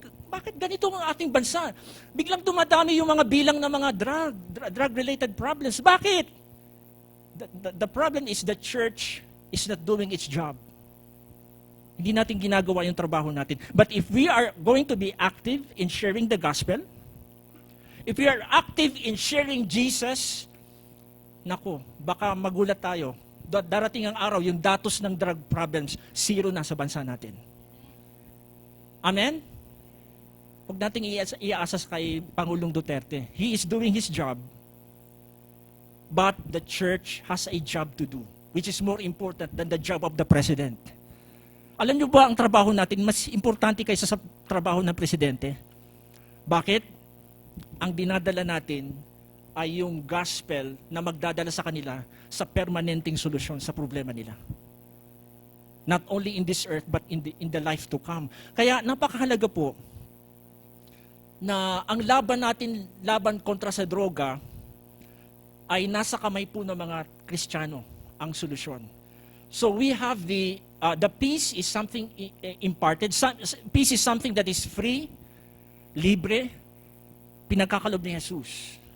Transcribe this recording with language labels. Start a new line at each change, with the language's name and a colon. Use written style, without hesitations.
Filipino: Bakit ganito ang ating bansa? Biglang dumadami yung mga bilang ng mga drug-related problems. Bakit?
English: The problem is the church is not doing its job.
Filipino: Hindi natin ginagawa yung trabaho natin.
English: But if we are going to be active in sharing the gospel, if we are active in sharing Jesus,
Filipino: naku, baka magulat tayo. Darating ang araw, yung datos ng drug problems, zero na sa bansa natin. Amen? Huwag nating iaasas kay Pangulong Duterte.
English: He is doing his job, but the church has a job to do, which is more important than the job of the president.
Filipino: Alam niyo ba ang trabaho natin mas importante kaysa sa trabaho ng presidente? Bakit? Ang dinadala natin ay yung gospel na magdadala sa kanila sa permanenteng solusyon sa problema nila.
English: Not only in this earth, but in the life to come.
Filipino: Kaya napakahalaga po na ang laban kontra sa droga, ay nasa kamay po ng mga Kristiyano ang solusyon.
English: So we have the peace is something imparted. Peace is something that is free,
Filipino: libre, pinagkakalob ni Jesus.